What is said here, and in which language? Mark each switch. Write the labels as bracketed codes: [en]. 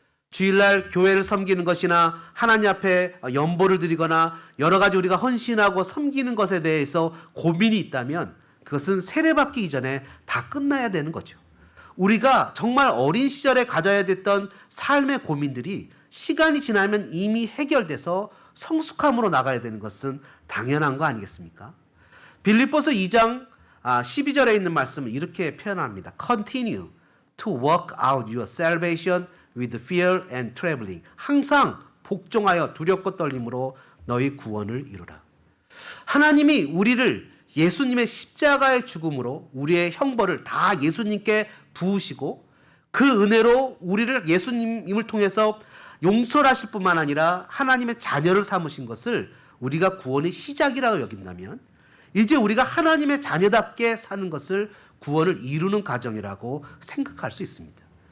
[ko] 주일날 교회를 섬기는 것이나 하나님 앞에 연보를 드리거나 여러 가지 우리가 헌신하고 섬기는 것에 대해서 고민이 있다면 그것은 세례받기 이전에 다 끝나야 되는 거죠. 우리가 정말 어린 시절에 가져야 됐던 삶의 고민들이 시간이 지나면 이미 해결돼서 성숙함으로 나가야 되는 것은 당연한 거 아니겠습니까? 빌립보서 2장 12절에 있는 말씀을 이렇게 표현합니다. [en] Continue to work out your salvation with fear and trembling. [ko] 항상 복종하여 두렵고 떨림으로 너희 구원을 이루라. 하나님이 우리를 예수님의 십자가의 죽음으로 우리의 형벌을 다 예수님께 부으시고 그 은혜로 우리를 예수님을 통해서 용서를 하실 뿐만 아니라 하나님의 자녀를 삼으신 것을 우리가 구원의 시작이라고 여긴다면 이제 우리가 하나님의 자녀답게 사는 것을 구원을 이루는 과정이라고 생각할 수 있습니다.